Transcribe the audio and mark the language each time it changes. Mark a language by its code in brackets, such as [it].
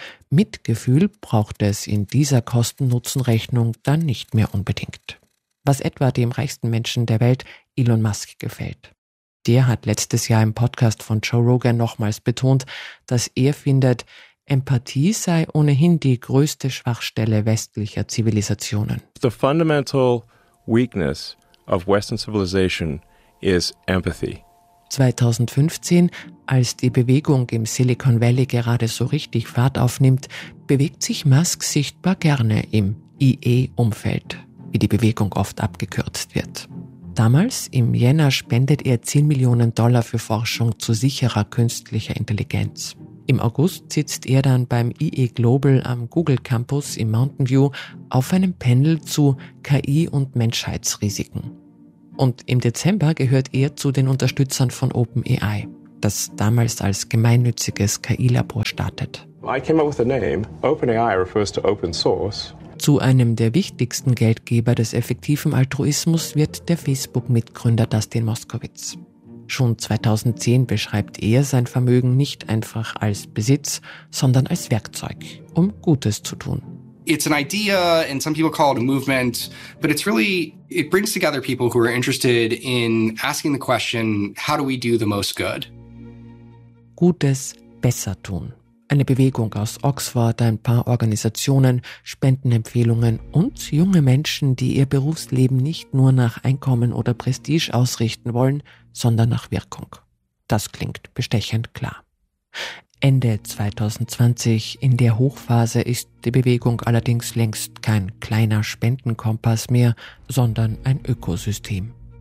[de] Mitgefühl braucht es in dieser Kosten-Nutzen-Rechnung dann nicht mehr unbedingt. Was etwa dem reichsten Menschen der Welt, Elon Musk, gefällt. Der hat letztes Jahr im Podcast von Joe Rogan nochmals betont, dass er findet, Empathie sei ohnehin die größte Schwachstelle westlicher Zivilisationen. [en] The fundamental weakness of Western civilization is empathy. [de] 2015, als die Bewegung im Silicon Valley gerade so richtig Fahrt aufnimmt, bewegt sich Musk sichtbar gerne im IE-Umfeld, wie die Bewegung oft abgekürzt wird. Damals, im Jänner, spendet er 10 Millionen Dollar für Forschung zu sicherer künstlicher Intelligenz. Im August sitzt er dann beim IE Global am Google Campus in Mountain View auf einem Panel zu KI und Menschheitsrisiken. Und im Dezember gehört er zu den Unterstützern von OpenAI, das damals als gemeinnütziges KI-Labor startet. [en] I came up with the name. OpenAI refers to open source. [de] Zu einem der wichtigsten Geldgeber des effektiven Altruismus wird der Facebook-Mitgründer Dustin Moskovitz. Schon 2010 beschreibt er sein Vermögen nicht einfach als Besitz, sondern als Werkzeug, um Gutes zu tun. [en] It's an idea, and some people call it a movement, but it's really, it brings together people who are interested in asking the question, how do we do the most good? [de] Gutes besser tun. Eine Bewegung aus Oxford, ein paar Organisationen, Spendenempfehlungen und junge Menschen, die ihr Berufsleben nicht nur nach Einkommen oder Prestige ausrichten wollen, sondern nach Wirkung. Das klingt bestechend klar. Ende 2020, in der Hochphase, ist die Bewegung allerdings längst kein kleiner Spendenkompass mehr, sondern ein Ökosystem.